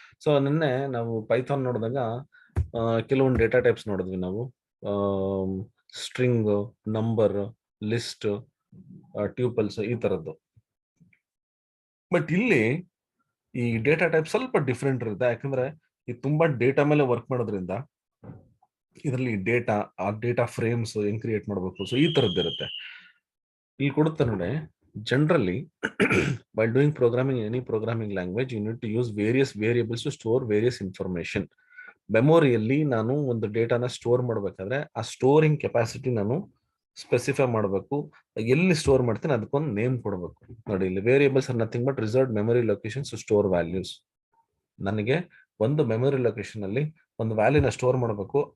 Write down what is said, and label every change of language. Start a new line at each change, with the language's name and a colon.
Kannada: So ನಿನ್ನೆ ನಾವು Python ನೋಡಿದಾಗ ಕೆಲವೊಂದು ಡೇಟಾ ಟೈಪ್ಸ್ ನೋಡಿದ್ವಿ ನಾವು, ಸ್ಟ್ರಿಂಗ್, ನಂಬರ್, ಲಿಸ್ಟ್, ಟ್ಯೂಪಲ್ಸ್, ಈ ತರದ್ದು. ಬಟ್ ಇಲ್ಲಿ ಈ ಡೇಟಾ ಟೈಪ್ ಸ್ವಲ್ಪ ಡಿಫ್ರೆಂಟ್ ಇರುತ್ತೆ. ಯಾಕಂದ್ರೆ ಇದು ತುಂಬಾ ಡೇಟಾ ಮೇಲೆ ವರ್ಕ್ ಮಾಡೋದ್ರಿಂದ ಇದರಲ್ಲಿ ಡೇಟಾ ಫ್ರೇಮ್ಸ್ ಹೆಂಗ್ ಕ್ರಿಯೇಟ್ ಮಾಡಬೇಕು, ಸೊ ಈ ತರದ್ದು ಇರುತ್ತೆ. ಇಲ್ಲಿ ಕೊಡುತ್ತೆ ನೋಡಿ,
English: Generally while doing programming in any programming language you need to use various variables to store various information. ಮೆಮೊರಿಯಲ್ಲಿ ನಾನು ಒಂದು ಡೇಟಾನ store ಮಾಡಬೇಕಾದ್ರೆ ಆ storing capacity ನಾನು ಸ್ಪೆಸಿಫೈ ಮಾಡಬೇಕು.
Kannada: ಎಲ್ಲಿ ಸ್ಟೋರ್ ಮಾಡ್ತೀನಿ ಅದಕ್ಕೊಂದು ನೇಮ್ ಕೊಡಬೇಕು. ನೋಡಿ, ಇಲ್ಲಿ
English: Variables are nothing but reserved memory locations to store values.
Kannada: ನನಗೆ ಒಂದು ಮೆಮೊರಿ ಲೊಕೇಶನ್ ಅಲ್ಲಿ ಒಂದು ವ್ಯಾಲ್ಯೂನ ಸ್ಟೋರ್ ಮಾಡಬೇಕು.